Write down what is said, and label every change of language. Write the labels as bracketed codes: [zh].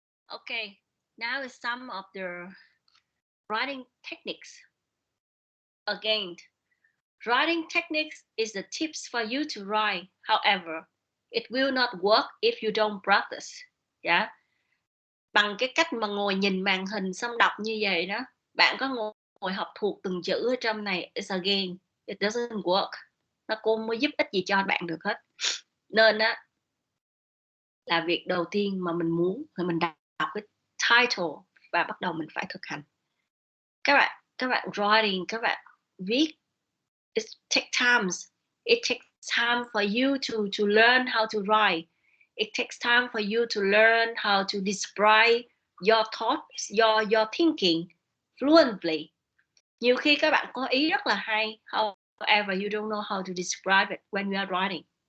[en] Okay, now is some of the writing techniques. Again, writing techniques is the tips for you to write. However, it will not work if you don't practice. Yeah. [vi] Bằng cái cách mà ngồi nhìn màn hình xong đọc như vậy đó, bạn có ngồi học thuộc từng chữ ở trong này, [en] it's again, it doesn't work. [vi] Nó cũng mới giúp ích gì cho bạn được hết. Nên á, là việc đầu tiên mà mình muốn là mình đọc cái title và bắt đầu mình phải thực hành. Các bạn [en] writing, [vi] các bạn viết, [en] it takes times. It takes time for you to learn how to write. It takes time for you to learn how to describe your thoughts, your thinking fluently. [vi] Nhiều khi các bạn có ý rất là hay, [en] however you don't know how to describe it when you are writing.